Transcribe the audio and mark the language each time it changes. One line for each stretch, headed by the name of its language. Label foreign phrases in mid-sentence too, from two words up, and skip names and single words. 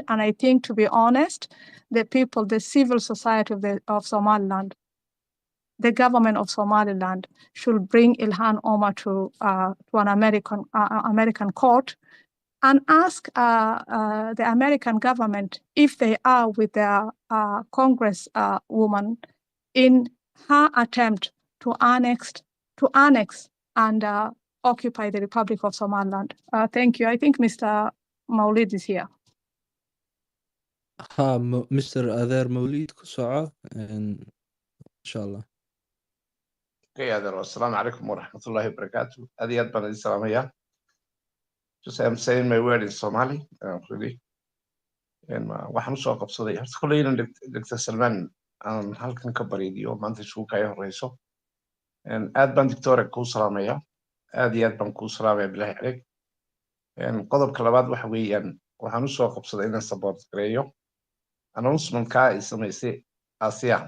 English: And I think, to be honest, the people, the civil society of Somaliland, the government of Somaliland should bring Ilhan Omar to an American court and ask the American government if they are with their Congress woman in her attempt to annex and occupy the Republic of Somaliland. Thank you. I think Mr. Maulid is here. Mr.
Somali: Adeer Mawlid ku soco
Arabic: إن شاء الله. Okay, السلام عليكم ورحمة الله وبركاته.
Somali: Adiyad ban salamaya.
English: Just I'm saying my word in Somali, really.
Somali: And waxaan soo qabsaday horta kuleyna Dr. Salman aan halkan ka bariidiyo maanta suuqa ay horeyso. And aad baan doctor ku salaamaya. Aad iyo aad baan ku salaamaya
Arabic: بالله عليك.
Somali: And qodobka labaad waxa weeyaan waxaan soo qabsaday inaan support gareeyo announcement-ka ay samaysay Asia.